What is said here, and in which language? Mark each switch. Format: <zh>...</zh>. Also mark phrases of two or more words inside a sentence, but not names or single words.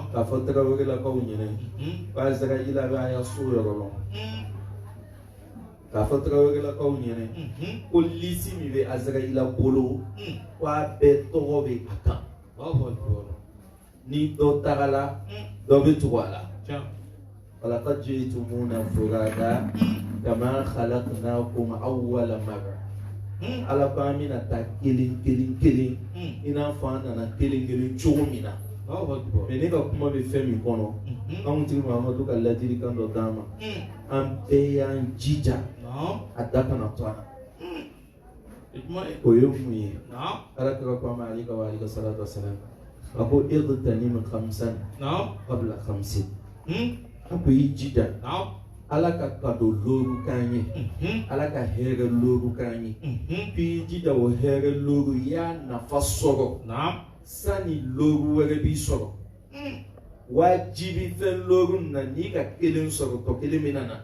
<bm>k'a fɔ tarawelelakaw ɲɛna k'a zagajila bɛ a y'a so yɔrɔ lɔn k'a fɔ tarawelelakaw ɲɛna ko lisi min bɛ a zagajila bolo ko a bɛɛ tɔgɔ bɛ a kan</bm> <ar>الله أكبر.</ar> <bm>ni dɔ tagala dɔ bɛ tugu a la. Tiens.</bm> <ar>ولقد جئتمونا فرادا كما خلقناكم أول مرة.</ar> <bm>Ala ko an bɛna taa kelen kelen kelen i n'a fɔ an nana kelen kelen cogo min na.</bm> <ar>الله أكبر.</ar> <bm>Mais ne ka kuma bɛ fɛn min kɔnɔ anw tigi Mahamadu ka ladilikan dɔ d'an ma an bɛɛ y'an jija Non. a da kana to an na. Ijma. O ye mun ye Non. Alakira ko a ma</bm> <ar>عليه وآله الصلاة والسلام</ar> <bm>a ko</bm> <ar>اغتنم خمسا</ar> <bm>Non.</bm> <ar>قبل خمس</ar> <bm>a ko i jija Non. ala ka kado looru k'an ye ala ka hɛrɛ looru k'an ye k'i jija o hɛrɛ looru i y'a nafa sɔrɔ Non. sani looru wɛrɛ b'i sɔrɔ wajibi fɛn looru na n'i ka kelen sɔrɔ tɔ kelen min na</bm>